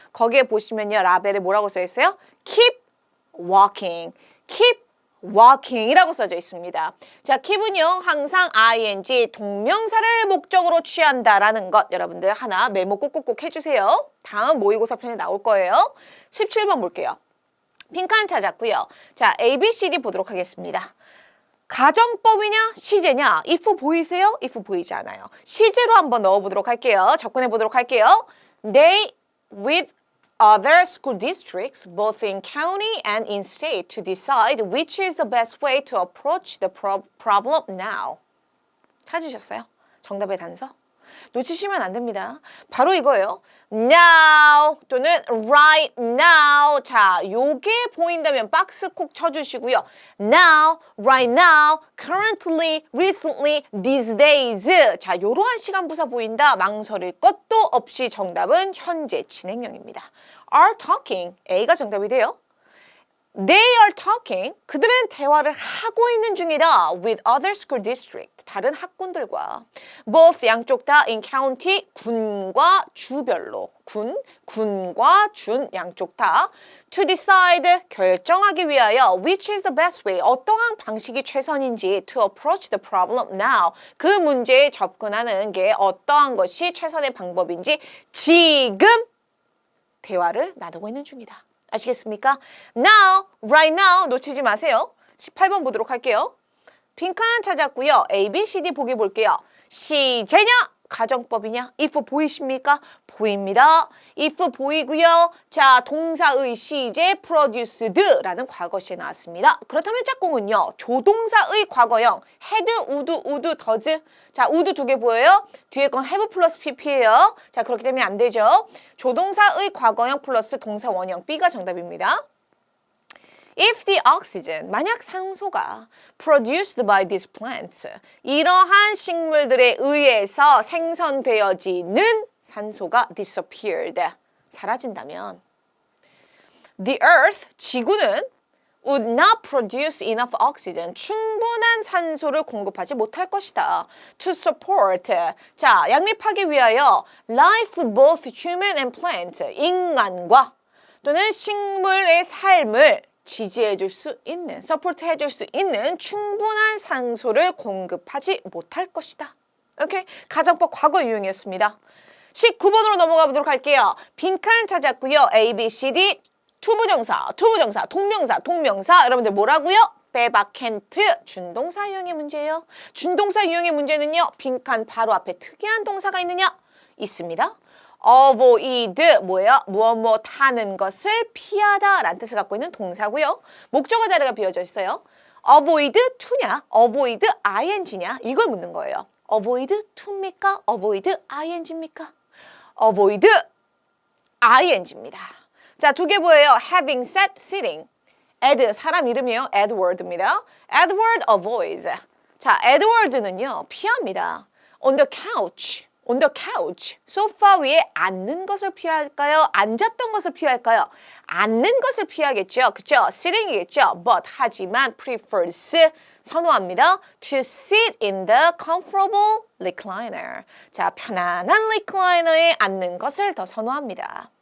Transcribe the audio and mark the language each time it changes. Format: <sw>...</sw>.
<ko>거기에 보시면요. 라벨에 뭐라고 써 있어요?</ko> <en>Keep walking. Keep</en> <ko>walking이라고 써져 있습니다. 자, keep은요 항상 ing 동명사를 목적으로 취한다라는 것 여러분들 하나 메모 꾹꾹꾹 해주세요. 다음 모의고사 편에 나올 거예요. 17번 볼게요. 빈칸 찾았고요. 자, A, B, C, D 보도록 하겠습니다. 가정법이냐 시제냐 if 보이세요? if 보이지 않아요. 시제로 한번 넣어보도록 할게요. 접근해 보도록 할게요.</ko> <en>They with other school districts both in county and in state to decide which is the best way to approach the problem now.</en> <ko>찾으셨어요? 정답의 단서? 놓치시면 안 됩니다. 바로 이거예요.</ko> <en>Now 또는 right now.</en> <ko>자, 요게 보인다면 박스 콕 쳐주시고요.</ko> <en>Now, right now, currently, recently, these days.</en> <ko>자, 요러한 시간 부사 보인다. 망설일 것도 없이 정답은 현재 진행형입니다.</ko> <en>Are talking.</en> <ko>A가 정답이 돼요.</ko> <en>They are talking.</en> <ko>그들은 대화를 하고 있는 중이다.</ko> <en>With other school district.</en> <ko>다른 학군들과.</ko> <en>Both</en> <ko>양쪽 다</ko> <en>in county.</en> <ko>군과 주별로. 군과 준 양쪽 다.</ko> <en>To decide.</en> <ko>결정하기 위하여.</ko> <en>Which is the best way.</en> <ko>어떠한 방식이 최선인지.</ko> <en>To approach the problem now.</en> <ko>그 문제에 접근하는 게 어떠한 것이 최선의 방법인지 지금 대화를 나누고 있는 중이다. 아시겠습니까?</ko> <en>Now, right now</en> <ko>놓치지 마세요. 18번 보도록 할게요. 빈칸 찾았고요. A, B, C, D 보기 볼게요. 시제냐? 가정법이냐? if 보이십니까? 보입니다. if 보이고요. 자, 동사의 시제 produced라는 과거시에 나왔습니다. 그렇다면 짝꿍은요. 조동사의 과거형 had, would, does. 자, would 두 개 보여요? 뒤에 건 have 플러스 pp예요. 자, 그렇기 때문에 안 되죠. 조동사의 과거형 플러스 동사 원형 B가 정답입니다.</ko> <en>If the oxygen,</en> <ko>만약 산소가</ko> <en>produced by these plants,</en> <ko>이러한 식물들에 의해서 생성되어지는 산소가</ko> <en>disappeared,</en> <ko>사라진다면</ko> <en>the earth,</en> <ko>지구는</ko> <en>would not produce enough oxygen,</en> <ko>충분한 산소를 공급하지 못할 것이다.</ko> <en>To support,</en> <ko>자, 양립하기 위하여</ko> <en>life both human and plant,</en> <ko>인간과 또는 식물의 삶을 지지해줄 수 있는, 서포트해줄 수 있는 충분한 산소를 공급하지 못할 것이다. 오케이? 가정법 과거 유형이었습니다. 19번으로 넘어가 보도록 할게요. 빈칸 찾았고요. A, B, C, D 투부정사, 동명사. 여러분들 뭐라고요? 빼박 can't. 준동사 유형의 문제예요. 준동사 유형의 문제는요. 빈칸 바로 앞에 특이한 동사가 있느냐? 있습니다. avoid 뭐예요? 무엇 하는 것을 피하다 라는 뜻을 갖고 있는 동사고요. 목적어 자리가 비어져 있어요. avoid to냐? avoid ing냐? 이걸 묻는 거예요. avoid to입니까? avoid ing입니까? avoid ing입니다. 자, 두 개 보여요. having sat, sitting. ed, 사람 이름이에요. Edward입니다.</ko> <en>Edward avoids.</en> <ko>자, Edward는요. 피합니다.</ko> <en>on the couch.</en> <ko>소파 위에 앉는 것을 피할까요? 앉았던 것을 피할까요? 앉는 것을 피하겠죠. 그쵸? sitting이겠죠. but 하지만 prefers 선호합니다.</ko> <en>to sit in the comfortable recliner.</en> <ko>자, 편안한 recliner에 앉는 것을 더 선호합니다.</ko>